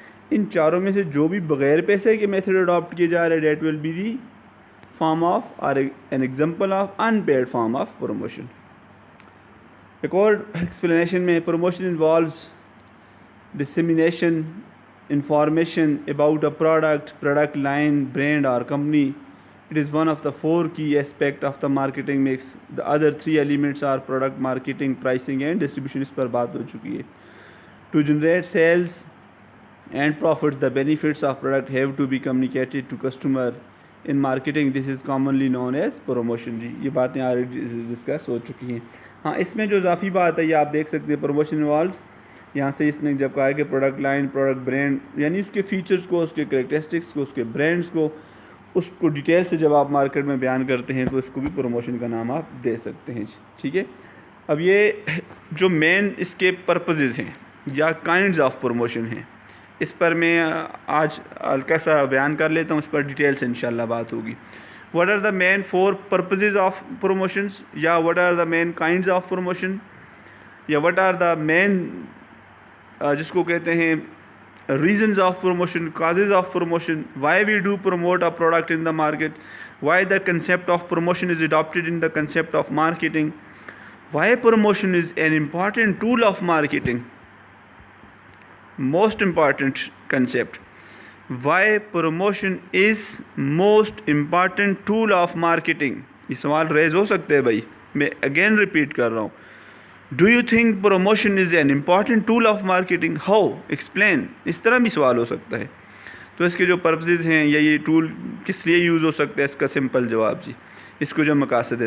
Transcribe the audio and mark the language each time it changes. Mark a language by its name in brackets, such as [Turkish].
[Urdu] ان 4 میں سے جو بھی بغیر پیسے کے میتھڈ اڈاپٹ کیے جا رہے ہیں، [English] That will be the form of or an example of unpaid form of promotion. [Urdu] ایک اور ایکسپلینیشن میں، [English] Promotion involves dissemination information about a product line, brand or company. It is one of the 4 key aspects of the marketing mix. The other 3 elements are product marketing, pricing and distribution. [Urdu] اس پر بات ہو چکی ہے. [English] To generate sales and profits, the benefits of product have to be communicated to customer. In marketing, this is commonly known as promotion. [Urdu] جی یہ باتیں already discuss ہو چکی ہیں. ہاں اس میں جو اضافی بات ہے یہ آپ دیکھ سکتے ہیں، پروموشن انوالوز، یہاں سے اس نے جب کہا کہ پروڈکٹ لائن، پروڈکٹ برانڈ، یعنی اس کے فیچرز کو، اس کے کریکٹرسٹکس کو، اس کے برانڈز کو، اس کو ڈیٹیل سے جب آپ مارکیٹ میں بیان کرتے ہیں تو اس کو بھی پروموشن کا نام آپ دے سکتے ہیں. ٹھیک ہے. اب یہ جو مین اس کے پرپزز ہیں یا کائنڈز آف پروموشن ہیں، اس پر میں آج ہلکا سا بیان کر لیتا ہوں، اس پر ڈیٹیل سے انشاءاللہ بات ہوگی. [English] what are the main 4 purposes of promotions, یا what are the main kinds of promotion, یا what are the main [Urdu] جس کو کہتے ہیں [English] reasons of promotion, causes of promotion, why we do promote a product in the market, why the concept of promotion is adopted in the concept of marketing, why promotion is an important tool of marketing, most important concept, why promotion is most important tool of marketing. [Urdu] یہ سوال raise ہو سکتے ہیں بھائی, میں again repeat کر رہا ہوں. [English] Do you think promotion is an important tool of marketing, how, explain. [Urdu] اس طرح بھی سوال ہو سکتا ہے. تو اس کے جو پرپزز ہیں یا یہ ٹول کس لیے یوز ہو سکتا ہے, اس کا سمپل جواب جی, اس کو جو مقاصد ہے.